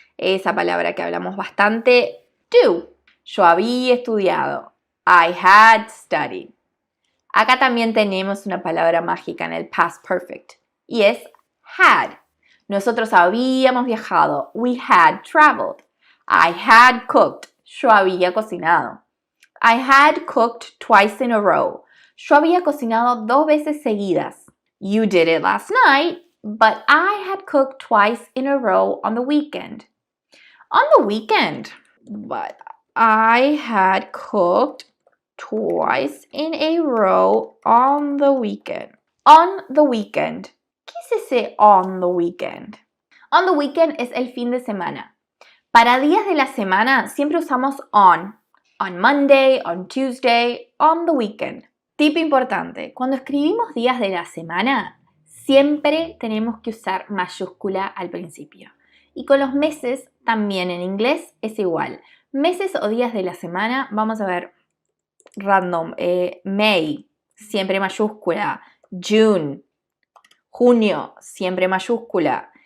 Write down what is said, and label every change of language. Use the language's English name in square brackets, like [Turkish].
[Spanish] Esa palabra que hablamos bastante, do. Yo había estudiado. [English] I had studied. [Spanish] Acá también tenemos una palabra mágica en el past perfect y es had. Nosotros habíamos viajado. [English] We had traveled. I had cooked. [Spanish] Yo había cocinado. [English] I had cooked twice in a row. [Spanish] Yo había cocinado 2 veces seguidas. [English] You did it last night, but I had cooked twice in a row on the weekend. On the weekend, but I had cooked twice in a row on the weekend. On the weekend. [Spanish] ¿Qué es ese on the weekend? On the weekend es el fin de semana. Para días de la semana siempre usamos on. [English] On Monday, on Tuesday, on the weekend. [Spanish] Tip importante, cuando escribimos días de la semana, siempre tenemos que usar mayúscula al principio. Y con los meses también en inglés es igual. Meses o días de la semana, vamos a ver random. May, siempre mayúscula. June, junio, siempre mayúscula.